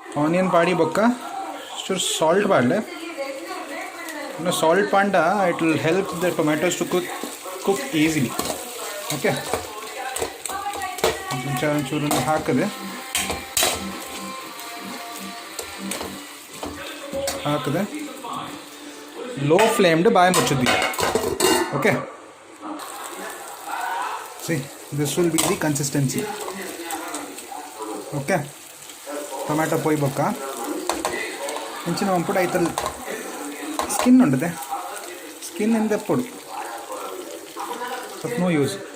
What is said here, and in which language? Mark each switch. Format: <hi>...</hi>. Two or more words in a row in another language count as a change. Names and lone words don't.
<tcy>ಆನಿಯನ್ ಪಾಡಿ ಬೊಕ್ಕ ಚೂರು ಸಾಲ್ಟ್ ಪಾಡಲೆ. ಸಾಲ್ಟ್ ಪಾಂಡ</tcy> <en>it will help the tomatoes to cook easily.</en> <kn>ಓಕೆ, ಒಂಚೂರು ಹಾಕಿದೆ</kn> <en>low flamed</en> <kn>ಬಾಯಿ ಮುಚ್ಚಿದ್ವಿ. ಓಕೆ,</kn> <en>see this will be the consistency.</en> <tcy>ಓಕೆ, ಟೊಮ್ಯಾಟೊ ಪೊಯ್ ಬೊಕ್ಕ ಇಂಚಿನ ಒಂಪುಡು ಐತಲ್ಲಿ ಸ್ಕಿನ್ ಉಂಟದೆ, ಸ್ಕಿನ್ ಇಂದ ಎಪ್ಪುಡು ಸ್ವಲ್ಪ</tcy> <en>no use.</en>